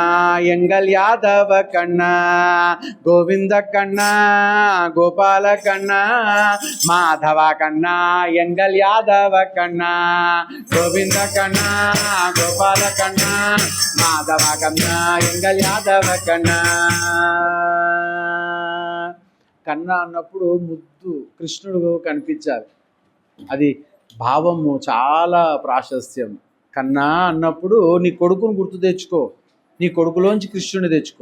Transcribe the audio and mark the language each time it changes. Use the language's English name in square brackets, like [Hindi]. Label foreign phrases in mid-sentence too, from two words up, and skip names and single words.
[Tamil] எங்கள் யாதவ கண்ணா கோவிந்த கண்ணா கோபால கண்ணா மாதவ கண்ணா எங்கள் யாதவ கண்ணா கோவிந்த கண்ணா கோபால கண்ணா மாதவ கண்ணா எங்கள் யாదవ [Telugu] కన్నా కన్నా అన్నప్పుడు ముద్దు కృష్ణుడు కనిపించాలి. అది భావము చాలా ప్రాశస్త్యం. కన్నా అన్నప్పుడు నీ కొడుకును గుర్తు తెచ్చుకో, నీ కొడుకులోంచి కృష్ణుని తెచ్చుకో.